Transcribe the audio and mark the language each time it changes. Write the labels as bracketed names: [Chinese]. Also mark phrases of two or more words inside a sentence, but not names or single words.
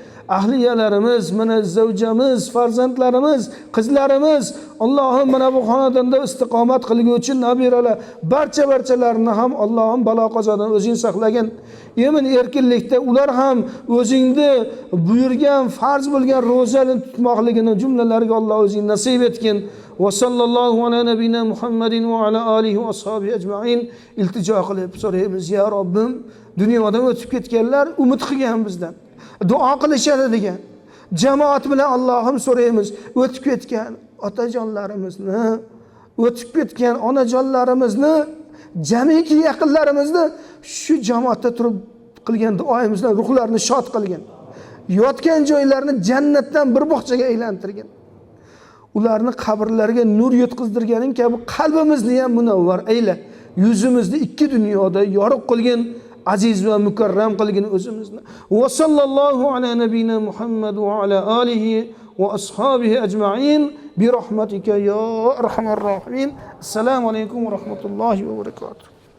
[Uzbek] ahliyalarimiz, mana zavjamiz, farzandlarimiz, qizlarimiz, Allohim mana bu xonadonda istiqomat qilguvchi nabiralar, barchalarini ham Allohim balo qazodan o'zing saqlagin. Yemin erkinlikda ular ham o'zingni buyurgan, farz bo'lgan ro'zani tutmoqligini jumlalariga Alloh o'zing nasib etgin. [Arabic] وصلى الله على نبينا محمد وعلى آله وأصحابه أجمعين. [Uzbek] İltijo qilib so'raymiz, ya Robbim, dunyodan o'tib ketganlar umid qilgan bizdan. Duo qilishadi degan. Jamoat bilan Allohim so'raymiz, o'tib ketgan otajonlarimizni, o'tib ketgan onajonlarimizni, jamiki yaqinlarimizni shu jamoatda turib qilgan duoyimizdan ruhlarini shod qilgin. Yotgan joylarini jannatdan bir bog'chaga aylantirgin. Ularni qabrlariga nur yetkazdirganing kabi qalbimizni ham munavvar ayla. Yuzimizni ikki dunyoda yorug' qilgin, aziz va mukarram qilgin o'zimizni. [Arabic] وصلى الله على نبينا محمد وعلى آله وأصحابه أجمعين برحمتك يا أرحم الراحمين. السلام عليكم ورحمة الله وبركاته.